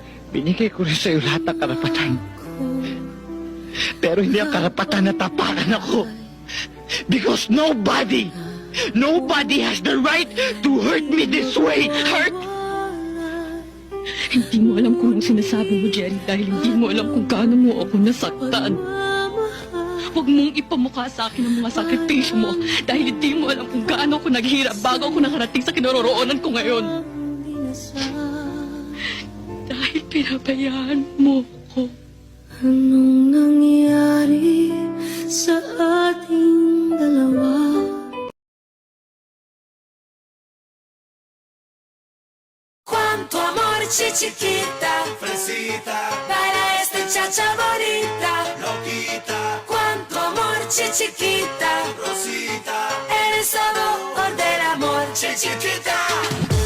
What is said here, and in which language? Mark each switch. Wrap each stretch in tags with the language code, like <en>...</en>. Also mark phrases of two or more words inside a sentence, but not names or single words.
<tl>Binigay ko rin sa'yo lahat ng karapatan. Pero hindi ang karapatan na tapakan ako.</tl> <en>Because nobody has the right to hurt me this way. Hurt!</en> <tl>Hindi mo alam kung anong sinasabi mo, Jerry, dahil hindi mo alam kung gaano mo ako nasaktan. Huwag mong ipamukha sa akin ang mga sakripisyo mo dahil hindi mo alam kung gaano ako naghirap bago ako nakarating sa kinaroroonan ko ngayon. Dahil pinabayaan mo ko. Anong nangyari sa ating dalawa?</tl> <es>Cuánto amor, chiquita, Fresita, para esta chacha bonita. loquita, Cuánto amor, chiquita, Rosita, eres todo del amor, chiquita.</es>